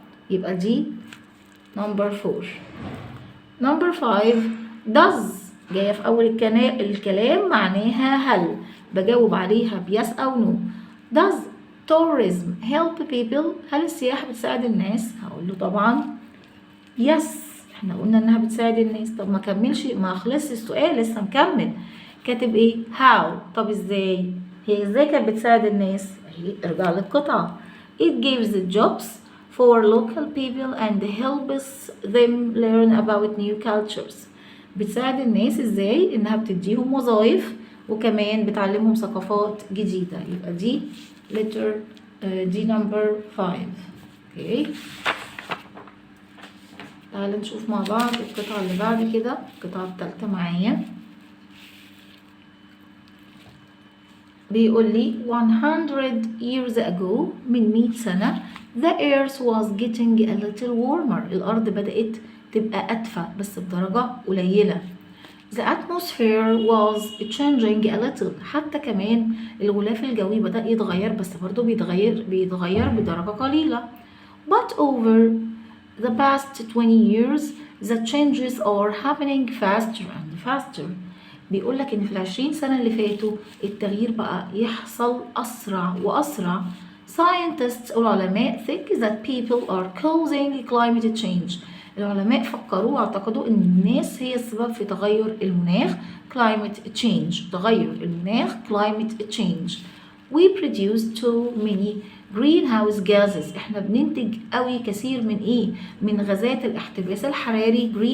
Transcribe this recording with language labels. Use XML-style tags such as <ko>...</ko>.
<ar>يبقى دي نمبر 4. نمبر 5، does جايه في اول الكلام معناها هل، بجاوب عليها بيس او نو.</ar> <en>does tourism help people؟</en> <ar>هل السياحة بتساعد الناس؟ هقول له طبعا يس، احنا قلنا انها بتساعد الناس. طب ما خلصش السؤال لسه مكمل. كاتب ايه؟ how. طب ازاي؟ هي ازاي كانت بتساعد الناس؟ اهي ارجع للقطعة.</ar> <en>it gives jobs for local people and helps them learn about new cultures.</en> <ar>بتساعد الناس ازاي؟ انها بتديهم وظائف وكمان بتعلمهم ثقافات جديدة. يبقى دي letter دي نمبر 5. اوكي، تعالوا نشوف مع بعض القطعة اللي بعد كده، القطعة الثالثة معايا. بيقول لي</ar> <en>100 years ago،</en> <ar>من 100 سنة،</ar> <en>the earth was getting a little warmer.</en> <ar>الأرض بدأت تبقى أدفى بس بدرجة قليلة.</ar> <en>the atmosphere was changing a little،</en> <ar>حتى كمان الغلاف الجوي بدأ يتغير بس برضو بيتغير بدرجة قليلة.</ar> <en>but over the past 20 years the changes are happening faster and faster.</en> <ar>بيقول لك ان في ال20 سنة اللي فاتوا التغيير بقى يحصل اسرع واسرع.</ar> <en>scientists العلماء think that people are causing climate change.</en> <ar>العلماء فكروا واعتقدوا ان الناس هي السبب في تغير المناخ climate change، تغير المناخ climate change.</ar> <en>we produce too many greenhouse gases.</en> <ar>احنا بننتج قوي كثير من ايه؟ من غازات الاحتباس الحراري.</ar>